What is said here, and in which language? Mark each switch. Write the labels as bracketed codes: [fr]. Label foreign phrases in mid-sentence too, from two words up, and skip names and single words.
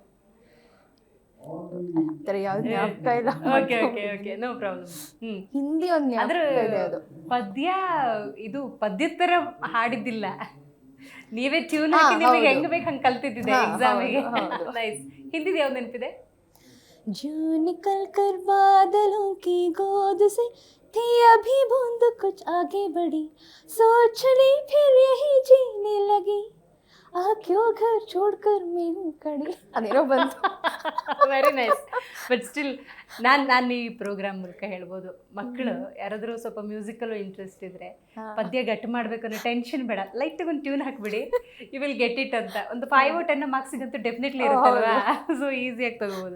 [kn] ಆ ಥರ ಯಾವ್ದು ಜ್ಞಾಪಕ ಇಲ್ಲ. [en] okay okay okay, no problem. [kn] ಹಿಂದಿ ಒಂದು ಅದ್ರ ಜ್ಞಾಪಕ ಇದೆ, ಅದು ಪದ್ಯ, ಇದು ಪದ್ಯದ ತರ ಹಾಡಿದ್ದಿಲ್ಲ, ನೀವೇ ಟ್ಯೂನ್ ಹಾಕಿ ನಿಮಗೆ ಹೆಂಗ್ ಬೇಕು ಹಂಗ್ ಕಲ್ತಿದ್ದಿದೆ ಎಕ್ಸಾಮಿಗೆ. ನೈಸ್. ಹಿಂದಿದ್ ಯಾವ್ದು ನೆನಪಿದೆ? [hi] जो निकल कर बादलों की गोद से थी अभी बूंद कुछ आगे बढ़ी, सोच ली फिर यही जीने लगी, आ क्यों घर छोड़कर मैं हूँ कड़ी. [kn] ಅದೇನೋ ಬಂತು. [en] very nice. but still [kn] ನಾನು ಈ ಪ್ರೋಗ್ರಾಮ್ ಮೂಲಕ ಹೇಳ್ಬೋದು, ಮಕ್ಕಳು ಯಾರಾದರೂ ಸ್ವಲ್ಪ ಮ್ಯೂಸಿಕಲ್ಲೂ ಇಂಟ್ರೆಸ್ಟ್ ಇದ್ರೆ ಪದ್ಯ ಗಟ್ಟು ಮಾಡ್ಬೇಕು ಅನ್ನೋ ಟೆನ್ಷನ್ ಬೇಡ, ಲೈಟ್ ಒಂದು ಟ್ಯೂನ್ ಹಾಕ್ಬಿಡಿ, [en] you will get it [kn] ಅಂತ. ಒಂದು 5 or 10 ಮಾರ್ಕ್ಸಿಗಂತೂ ಡೆಫಿನೆಟ್ಲಿ ಇರುತ್ತಲ್ವಾ, ಸೊ ಈಸಿಯಾಗಿ ತಗೋಬೋದು.